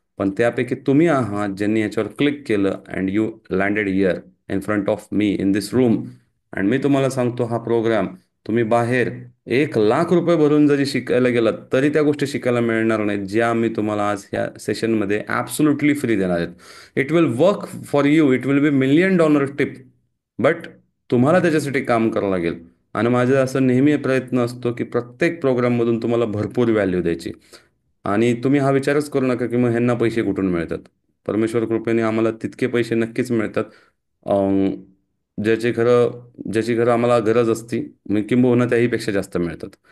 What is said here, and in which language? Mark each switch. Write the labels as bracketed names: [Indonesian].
[Marathi] पण त्यापैकी तुम्ही आहात ज्यांनी याच्यावर क्लिक केलं, [English] And you landed here in front of me in this room. [Marathi] And मी तुम्हाला सांगतो, हा प्रोग्राम तुम्ही बाहेर 1 लाख रुपये भरून जरी शिकायला गेलात, तरी त्या गोष्टी शिकायला मिळणार नाहीत, ज्या मी तुम्हाला आज ह्या सेशनमध्ये ॲब्सोल्युटली फ्री देणार आहेत. [English] It will work for you, it will be $1,000,000 tip. [Marathi] But तुम्हाला त्याच्यासाठी काम करावं लागेल. आणि माझा असं नेहमी प्रयत्न असतो की प्रत्येक प्रोग्राममधून तुम्हाला भरपूर व्हॅल्यू द्यायची. आणि तुम्ही हा विचारच करू नका की मग ह्यांना पैसे कुठून मिळतात. परमेश्वर कृपेने आम्हाला तितके पैसे नक्कीच मिळतात. अं, ज्याची खरं आम्हाला गरज असती, किंबहुना त्याहीपेक्षा जास्त मिळतात.